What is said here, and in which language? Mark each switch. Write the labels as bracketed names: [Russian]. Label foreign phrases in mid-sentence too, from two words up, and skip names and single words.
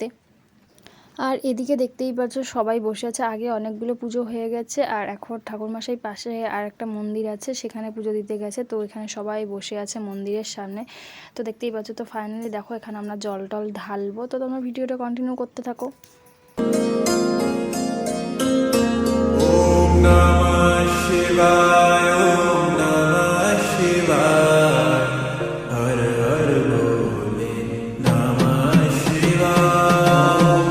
[Bangla] আর এদিকে দেখতেই পাচ্ছ সবাই বসে আছে। আগে অনেকগুলো পুজো হয়ে গেছে, আর এখন ঠাকুরমশাই পাশে আর একটা মন্দির আছে সেখানে পুজো দিতে গেছে। তো এখানে সবাই বসে আছে মন্দিরের সামনে। তো দেখতেই পাচ্ছ। তো ফাইনালি দেখো এখানে আমরা জল টল ঢালবো। তো তোমরা ভিডিওটা কন্টিনিউ করতে থাকো। [Sanskrit] ওম নমঃ শিবায়, ওম নমঃ শিবায়, হর হর ভোলে নমঃ শিবায়।